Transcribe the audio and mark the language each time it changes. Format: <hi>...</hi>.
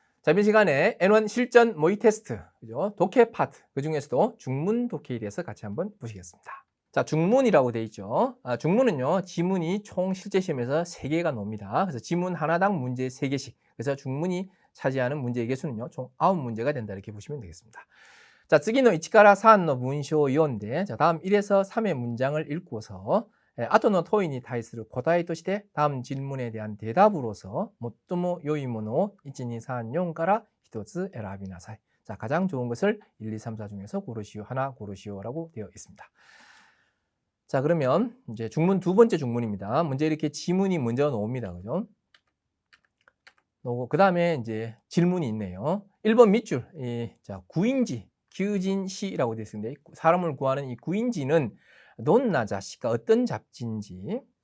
<ko>자, 이번 시간에 N1 실전 모의 테스트, 그죠? 독해 파트, 그 중에서도 중문 독해에 대해서 같이 한번 보시겠습니다. 자, 중문이라고 되어 있죠. 중문은요, 지문이 총 실제 시험에서 3개가 나옵니다. 그래서 지문 하나당 문제 3개씩. 그래서 중문이 차지하는 문제의 개수는요, 총 9문제가 된다. 이렇게 보시면 되겠습니다.</ko> <ja>자, 次の 1から3の文章を読んで、</ja> <ko>자, 다음 1에서 3의 문장을 읽고서</ko> <ja>後の問いに対する答えとして</ja> <ko>다음 질문에 대한 대답으로서</ko> <ja>最も良いものを 1, 2, 3, 4から1つ選びなさい.</ja> <ko>자, 가장 좋은 것을 1, 2, 3, 4 중에서 고르시오. 하나 고르시오라고 되어 있습니다. 자, 그러면 이제 중문 두 번째 중문입니다. 문제 이렇게 지문이 먼저 나옵니다. 그죠? 그 다음에 이제 질문이 있네요. 1번 밑줄. 자, 구인지, 규진시라고 되어 있는데, 사람을 구하는 이 구인지는 논나자시가 어떤 잡지인지.</ko>